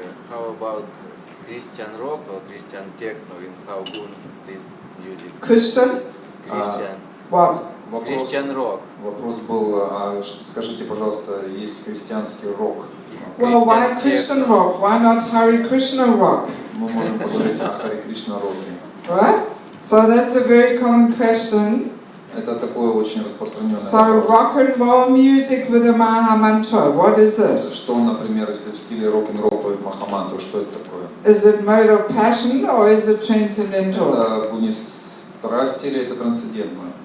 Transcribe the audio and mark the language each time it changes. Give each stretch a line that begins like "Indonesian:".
English: How about Christian rock or Christian techno, and how good this music? Christian? Christian. What? Christian rock.
Russian: Вопрос был, скажите, пожалуйста, есть христианский рок?
English: Well, why Christian rock? Why not Hare Krishna rock?
Russian: Мы можем поговорить о Харе Кришна роке.
English: Right? So that's a very common question.
Russian: Это такой очень распространенный
English: So
Russian: вопрос.
English: rock and roll music with a Maha Mantra, what is it?
Russian: Что, например, если в стиле рок-н-ролл поет Махамантру, что это такое?
English: Is it mode of passion or is it transcendental?
Russian: Это гуни страсти или это трансцендентное?